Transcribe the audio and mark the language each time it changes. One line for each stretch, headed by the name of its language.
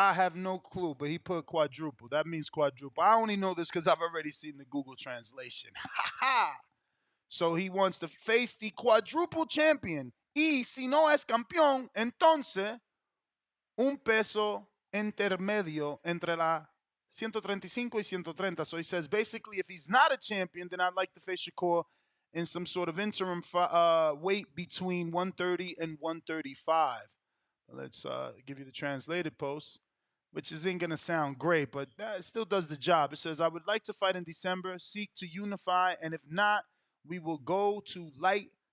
English: I have no clue, but he put quadruple. That means quadruple. I only know this because I've already seen the Google translation. So he wants to face the quadruple champion.
Spanish: Y si no es campeón, entonces un peso intermedio entre la 135 y 130.
English: So he says basically if he's not a champion, then I'd like to face Shakur in some sort of interim weight between 130 and 135. Let's give you the translated post, which isn't going to sound great, but it still does the job. It says, I would like to fight in December, seek to unify, and if not, we will go to lightweight.